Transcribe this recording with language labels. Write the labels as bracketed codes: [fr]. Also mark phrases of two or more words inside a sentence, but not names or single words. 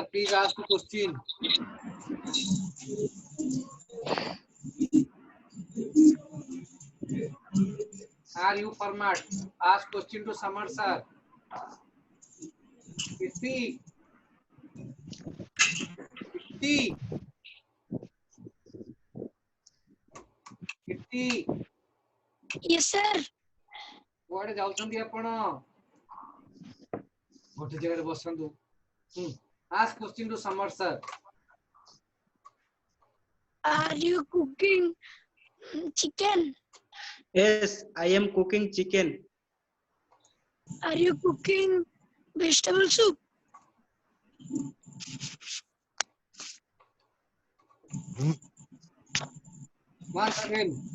[en] Please ask to question. Are you format? Ask question to Samar sir. Kirti. Kirti. Kirti. Yes, sir. [or] କୁଆଡେ ଯାଉଛନ୍ତି ଆପଣ? ଗୋଟେ ଜାଗାରେ ବସନ୍ତୁ। [en] Ask question to Samar sir. Are you cooking chicken? Yes, I am cooking chicken. Are you cooking vegetable soup? Once again.